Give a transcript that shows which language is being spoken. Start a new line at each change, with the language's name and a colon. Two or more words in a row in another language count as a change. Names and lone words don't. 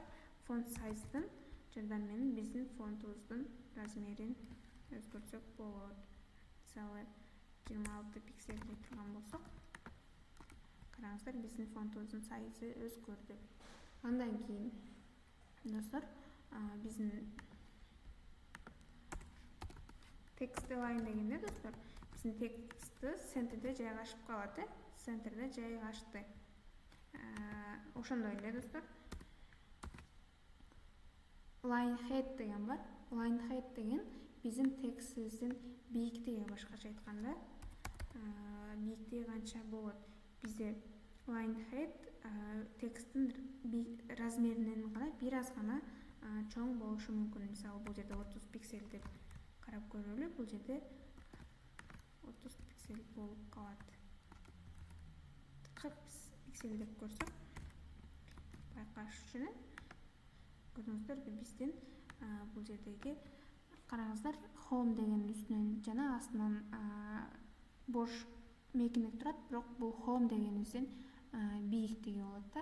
English: Font size'дын
Kyrgyz: жардамы менен биздин фонтубуздун размерин өзгөртсөк болот. Мисалы 26 пиксель деп турган болсок, караңыздар, биздин фонтубуздун сайзы өзгөрдү. Андан кийин достор, биздин
English: text align
Kyrgyz: дегенде достор, биздин тексти центрде жайгашып калат. Центрде жайгашты. Ошондой эле достор,
English: line height
Kyrgyz: деген бар.
English: Line height
Kyrgyz: деген биздин текстибиздин бийиктиги, башкача айтканда, бийиктиги канча болот. Бизде
English: line height
Kyrgyz: тексттин размеринен гана бир аз гана чоң болушу мүмкүн. Мисалы, бул жерде 30 пиксель деп карап көрөлү. Бул жерде 30 пиксель болуп калат. 40 пиксель деп көрсөк, байкаш үчүн көрдүңүздөрбү, биздин бул жердеги, караңыздар, home деген үстүнөн жана астынан бош мекиндик турат, бирок бул home дегенибиздин бийиктиги болот да.